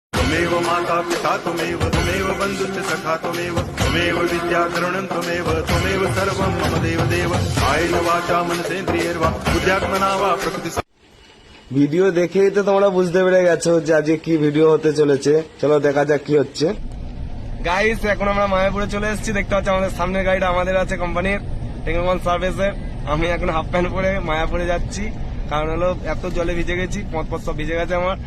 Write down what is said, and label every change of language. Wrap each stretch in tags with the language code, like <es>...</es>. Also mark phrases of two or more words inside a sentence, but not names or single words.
<sa>त्वमेव माता पिता त्वमेव त्वमेव बन्धुश्च सखा त्वमेव त्वमेव विद्याकरणं त्वमेव त्वमेव सर्वं मम देवदेव कायेन वाचा मनसेन्द्रियैर्वा बुद्ध्यात्मना वा प्रकृति।</sa> <bn>ভিডিও দেখেই তো তোমরা বুঝতে পেরে গেছো যে আজকে কি ভিডিও হতে চলেছে। চলো দেখা যাক কি হচ্ছে। গাইস এখন আমরা মায়াপুরে চলে এসেছি, দেখতে পাচ্ছি আমাদের সামনের গাড়িটা আমাদের আছে কোম্পানির টেকনোগঞ্জ সার্ভিসের। আমি এখন হাফ প্যান্ট পরে মায়াপুরে যাচ্ছি, কারণ হলো এত জলে ভিজে গেছি, পথ সব ভিজে গেছে আমার।</bn>